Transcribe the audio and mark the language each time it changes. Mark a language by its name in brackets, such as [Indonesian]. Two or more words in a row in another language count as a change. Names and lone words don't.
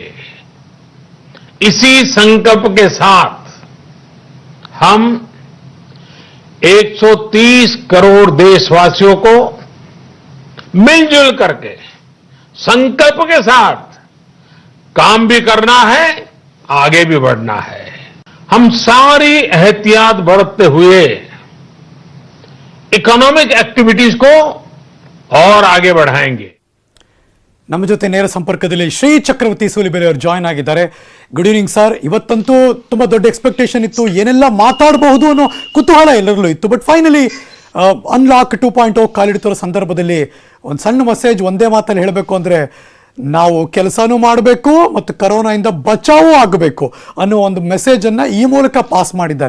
[Hindi] इसी संकल्प के साथ हम 130 करोड़ देशवासियों को मिलजुल करके संकल्प के साथ काम भी करना है, आगे भी बढ़ना है. हम सारी एहतियात बरतते हुए [English] economic activities [Hindi] को और आगे बढ़ाएंगे. [Kannada] ನಮ್ಮ ಜೊತೆ ನೇರ ಸಂಪರ್ಕದಲ್ಲಿ ಶ್ರೀ ಚಕ್ರವರ್ತಿ ಸೂಲಿಬೇರೆ ಅವರು ಜಾಯ್ನ್ ಆಗಿದ್ದಾರೆ. [English] Good evening sir. [Kannada] ಇವತ್ತಂತೂ ತುಂಬಾ ದೊಡ್ಡ ಎಕ್ಸ್ಪೆಕ್ಟೇಷನ್ ಇತ್ತು, ಏನೆಲ್ಲ ಮಾತಾಡಬಹುದು ಅನ್ನೋ ಕುತೂಹಲ ಎಲ್ಲರಲ್ಲೂ ಇತ್ತು. [English] But finally Unlock 2.0 [Kannada] ಕಾಲಿಡ್ತಿರೋ ಸಂದರ್ಭದಲ್ಲಿ ಒಂದು ಸಣ್ಣ ಮೆಸೇಜ್ ಒಂದೇ ಮಾತಲ್ಲಿ ಹೇಳಬೇಕು ಅಂದರೆ, ನಾವು ಕೆಲಸನೂ ಮಾಡಬೇಕು ಮತ್ತು ಕರೋನಾಯಿಂದ ಬಚಾವೂ ಆಗಬೇಕು ಅನ್ನೋ ಒಂದು ಮೆಸೇಜನ್ನು ಈ ಮೂಲಕ ಪಾಸ್ ಮಾಡಿದ್ದಾರೆ.